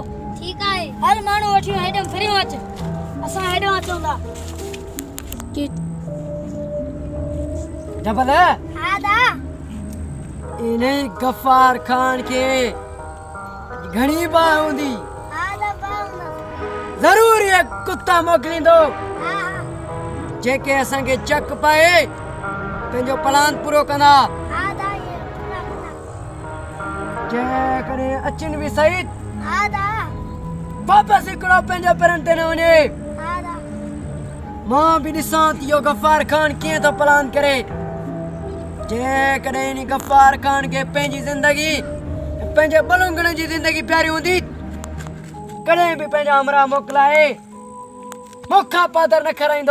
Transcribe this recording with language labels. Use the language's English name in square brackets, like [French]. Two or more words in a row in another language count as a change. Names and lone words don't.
[Sindhi] ठीकु आहे, हर माण्हू वठी हेॾो फिरी अच, असां हेॾो अचूं था। जबल हा दा इन्हें गफ़ार खान के घणी बाह हूंदी। हा दा बाउना जरूर ये कुत्ता मोकिलींदो हा जेके असांखे चक पाए पंहिंजो प्लान पूरो कंदा। हा दा ये पूरा पूरा जेकॾहिं अचनि बि सही हा दा वापसि हिकिड़ो पंहिंजो पेरनि ते न वञे। हा दा मां बि ॾिसां थी इहो गफ़ार खान कीअं थो प्लान करे। जेकॾहिं इन गफ़ार खान खे पंहिंजी ज़िंदगी पंहिंजे बलूंगड़नि जी ज़िंदगी प्यारी हूंदी कॾहिं बि पंहिंजा हमरा मोकिलाए मूंखां पादर न खाराईंदो।